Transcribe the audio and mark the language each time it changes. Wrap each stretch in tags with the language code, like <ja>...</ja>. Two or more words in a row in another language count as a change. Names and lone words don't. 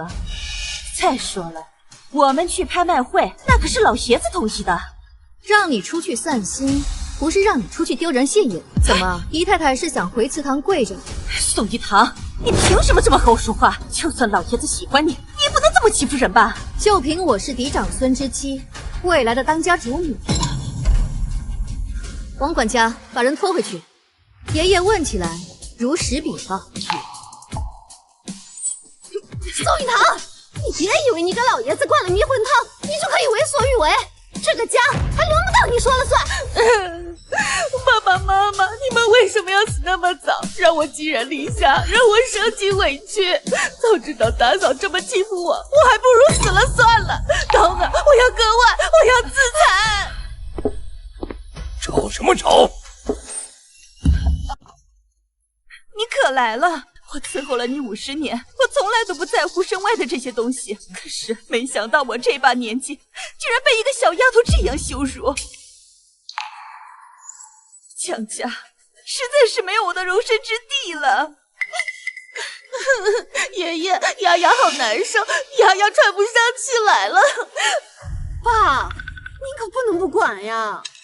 <zh>再說了，我們去拍賣會，那可是老爺子同意的。讓你出去散心，不是讓你出去丟人現眼。怎麼，姨太太是想回祠堂跪着？宋玉堂，你憑什麼這麼和我說話？就算老爺子喜歡你，你也不能這麼欺負人吧？就憑我是嫡長孫之妻，未來的當家主女。王管家，把人拖回去。爺爺問起來，如實稟報。宋玉堂，你別以為你給老爺子灌了迷魂湯，你就可以為所欲為。這個家還輪不到你說了算。爸爸媽媽，你們為什麼要死那麼早，讓我寄人籬下，讓我受盡委屈？早知道大嫂這麼欺負我，我還不如死了算了。等等，我要割腕，我要自殘。吵什麼吵？你可來了！我伺候了你50年，我從來都不在乎身外的這些東西。可是沒想到我這把年紀，居然被一個小丫頭這樣羞辱。江家實在是沒有我的容身之地了。爺爺，丫丫好難受，丫丫喘不上氣來了。爸，你可不能不管呀。</zh>